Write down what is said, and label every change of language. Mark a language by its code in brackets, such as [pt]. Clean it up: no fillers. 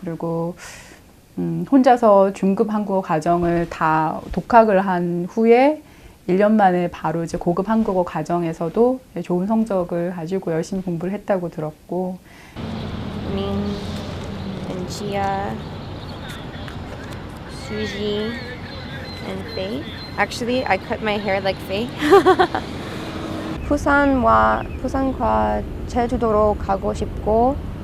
[ko] 그리고 혼자서 중급 한국어 과정을 다 독학을 한 후에 1년 만에 바로 이제 고급 한국어 과정에서도 좋은 성적을 가지고 열심히 공부를 했다고 들었고. [en] Min and Gia, Suji and Faye. Actually, I cut my hair like Faye. [ko] 부산과 제주도로 가고 싶고